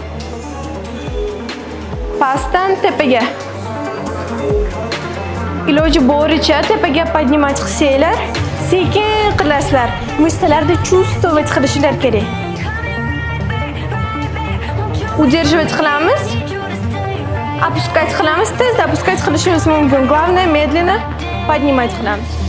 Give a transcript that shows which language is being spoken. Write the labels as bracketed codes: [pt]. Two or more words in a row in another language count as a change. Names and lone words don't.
[uz] Pastdan tepaga. Iloji boricha tepaga поднимать qilsanglar, sekin qilasizlar. Mышцаларni чувствовать qilishinglar kerak. Удерживать qilamiz. Опускать qilamiz, tezda опускать qilishimiz mumkin. [ru] Главное медленно поднимать qilamiz.